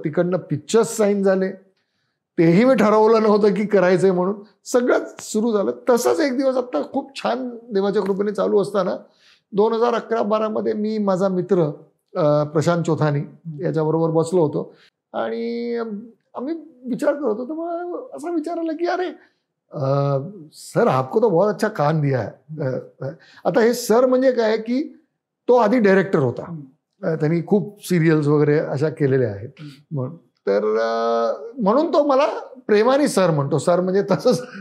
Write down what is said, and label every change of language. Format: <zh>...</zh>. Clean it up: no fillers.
<mr>तिकडनं pictures sine झाले, तेही मी ठरवलं नव्हतं की करायचंय म्हणून. सगळंच सुरू झालं. तसंच एक दिवस आता खूप छान देवाच्या कृपेने चालू असताना 2011-12 मी माझा मित्र प्रशांत चोथानी याच्याबरोबर बसलो होतो आणि आम्ही विचार करत होतो. मला असा विचार आला की अरे</mr> <hi>सर आपको तो बहुत अच्छा काम दिया है.</hi> <mr>आता हे सर म्हणजे काय की तो आधी डायरेक्टर होता, त्यांनी खूप सिरियल्स वगैरे अशा केलेल्या आहेत. तर म्हणून तो मला प्रेमाने सर म्हणतो. सर म्हणजे तसंच.</mr>